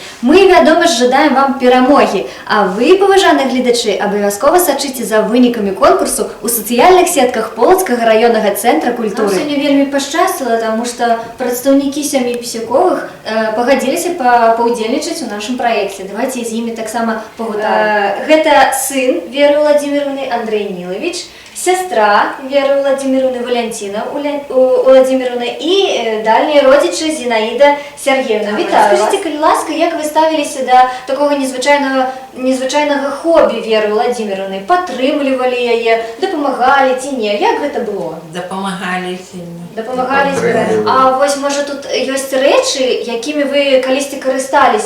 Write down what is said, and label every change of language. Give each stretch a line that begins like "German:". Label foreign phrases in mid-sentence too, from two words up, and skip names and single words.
Belarusian: Мы, вядома ж, жадаем вам перамогі, а вы, паважаныя гледачы, абавязкова сачыце за вынікамі конкурсу ў сацыяльных сетках Полацкага раённага цэнтра культуры. Нам сёння вельмі пашчасціла, таму што прадстаўнікі сям'і Пісюковых пагадзіліся паўдзельнічаць у нашым праекце. Давайте з імі таксама пагутарым. Гэта сын Веры Владимировны Андрей Нилович,
Russian: сестра Веры Владимировны Валентина Владимировна и дальние родичи Зинаида Сергеевна.
Belarusian: Вітаю вас. Скажите, калі ласка, як вы ставіліся до такого незвычайнага хобі Веры Владимировны? Падтрымлівалі яе, дапамагалі ці не? Як гэта было? Дапамагалі сильно. Дапамагалі збіраць. А вось, можа, тут ёсць рэчы, якімі вы калісьці карысталіся?